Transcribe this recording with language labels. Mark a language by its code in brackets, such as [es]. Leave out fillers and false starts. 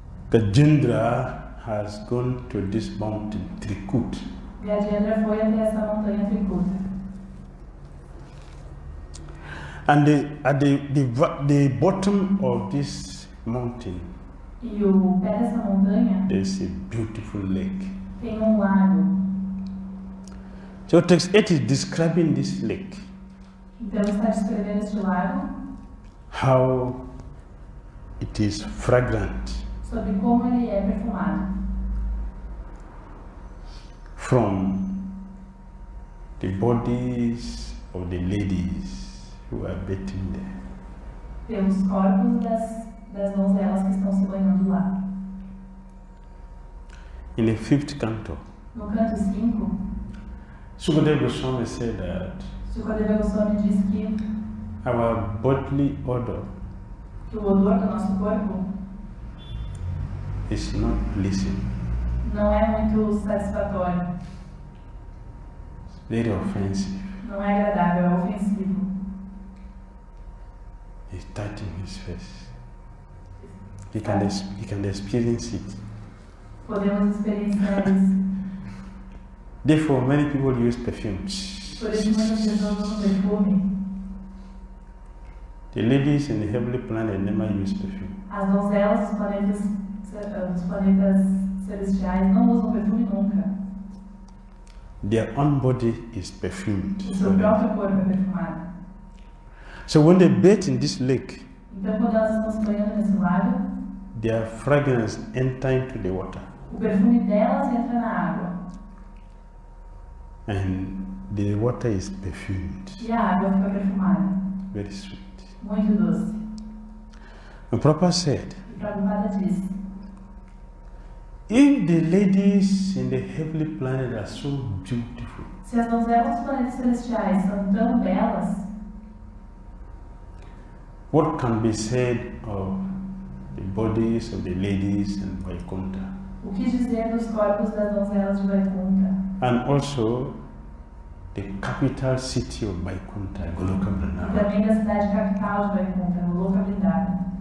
[en] Gajendra has gone to this mountain, Trikūṭa. [pt] Gajendra foi até essa montanha Trikūṭa. [en] And at the bottom of this mountain, [pt] E o pé dessa montanha [en] there is a beautiful lake. [pt] tem lago. [en] So text 8 is describing this lake. [pt] Então está descrevendo este lago. [en] How it is fragrant. [pt] Sobre como ele é perfumado. [en] From the bodies of the ladies who are bathing there. [pt] Pelos corpos das donzelas que estão se banhando lá. [en] In the 5th canto, [pt] No canto 5, [en] Sukadeva Goswami said that [pt] Sukadeva Goswami diz que [en] our bodily odor [pt] o odor do nosso corpo [en] is not pleasing. [pt] não é muito satisfatório. [en] It's very offensive. [pt] Não é agradável, é ofensivo. [en] He's touching his face. He can experience it. [pt] Podemos experienciar isso. [en] Therefore, many people use perfumes. [pt] Por isso muitas pessoas usam perfume. [en] The ladies in the heavenly planet never use perfume. [pt] As donzelas dos planetas celestiais não usam perfume nunca. [en] Their own body is perfumed. [pt] O seu próprio corpo é perfumado. [en] So when they bathe in this lake, [pt] Então quando elas estão se banhando nesse lago, [en] their fragrance enter into the water. [pt] o perfume delas entra na água. [en] And the water is perfumed. [pt] E a água fica perfumada. [en] Very sweet. [pt] Muito doce. [en] And Prabhupada said, [pt] E Prabhupada diz: [en] if the ladies in the heavenly planet are so beautiful, [pt] se as donzelas dos planetas celestiais são tão belas, [en] what can be said of the bodies of the ladies in Vaikuntha. [pt] O que dizer dos corpos das donzelas de Vaikuntha? [en] And also the capital city of Vaikuntha, Goloka [pt] E [en] Vrindavan. [pt] também da cidade capital de Vaikuntha, Goloka Vrindavan.